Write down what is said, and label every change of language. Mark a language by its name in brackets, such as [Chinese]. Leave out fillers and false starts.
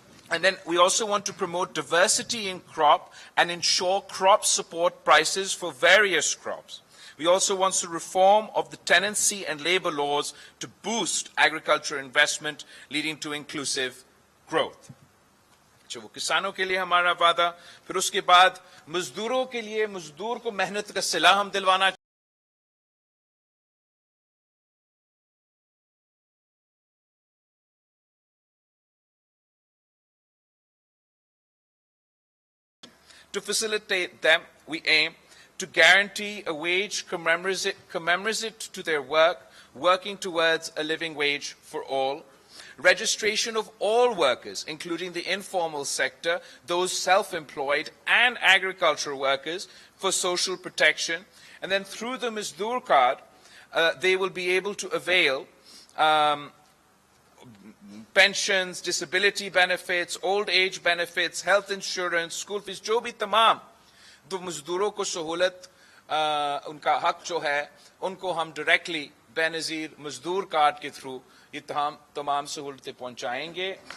[English] And then we also want to promote diversity in crop and ensure crop support prices for various crops. We also want to reform of the tenancy and labor laws to boost agriculture investment, leading to inclusive growth. [Urdu] وہ کسانوں کے لیے ہمارا وعدہ. پھر اس کے بعد مزدوروں کے لیے، مزدور کو محنت کا صلہ ہم دلوانا [English] To facilitate them, we aim to guarantee a wage commensurate to their work, working towards a living wage for all. Registration of all workers, including the informal sector, those self-employed and agricultural workers, for social protection. And then through the Mazdoor card, they will be able to avail pensions, disability benefits, old age benefits, health insurance, school fees, [Urdu] جو بھی تمام دو مزدوروں کو سہولت ان کا حق جو ہے ان کو ہم ڈائریکٹلی بے نظیر مزدور کارڈ کے تھرو یہ تمام سہولتیں پہنچائیں گے.